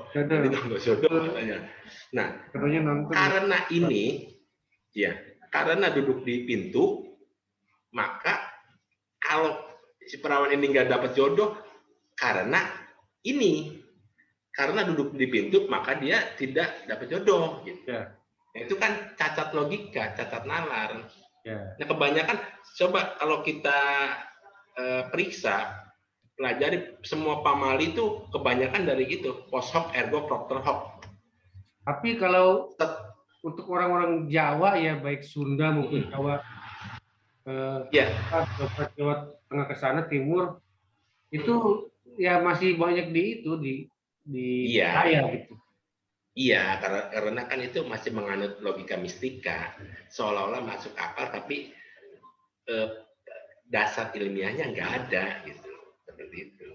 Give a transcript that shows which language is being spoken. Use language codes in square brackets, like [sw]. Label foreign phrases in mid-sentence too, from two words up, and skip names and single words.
[id] Nanti nongtot jodoh katanya. Nah, karena ini, ya, karena duduk di pintu, maka kalau si perawan ini nggak dapat jodoh, karena duduk di pintu, maka dia tidak dapat jodoh. Gitu. Itu kan cacat logika, cacat nalar. Nah, kebanyakan coba kalau kita periksa, pelajari semua pamali itu kebanyakan dari gitu, [la] post hoc, ergo propter hoc. [id] Tapi kalau untuk orang-orang Jawa ya, baik Sunda maupun Jawa, Jawa Tengah ke sana timur, itu ya masih banyak di saya gitu. Iya, karena kan itu masih menganut logika mistika, seolah-olah masuk akal, tapi dasar ilmiahnya nggak ada, gitu, seperti itu.